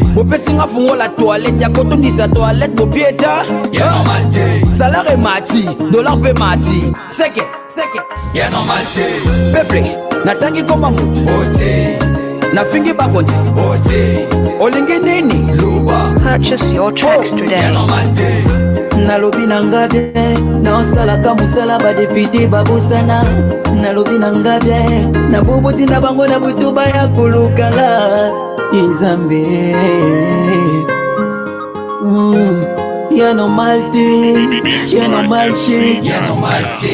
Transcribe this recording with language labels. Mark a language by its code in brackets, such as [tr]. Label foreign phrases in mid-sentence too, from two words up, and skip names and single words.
[ln] Bopesi nga fungo [fr] la toilette [ln] ya kotondisa toilette bopieta. Ya normal te. Salaire mati, dollar pe mati. Seke. Ya normal te. Peuple, natangi koma mutu. Ote. Nafingi bakonzi. Ote. Olingi nini? Luba. [en] Purchase your tracks today. [ln] Ya normal te. Nalobi nangabe, na osalaka musala ba député babusana. Nalobi nangabe, na boboti na bango na butuba ya kulukala. Inzambe. Ya normal te, ya normal te, ya normal te.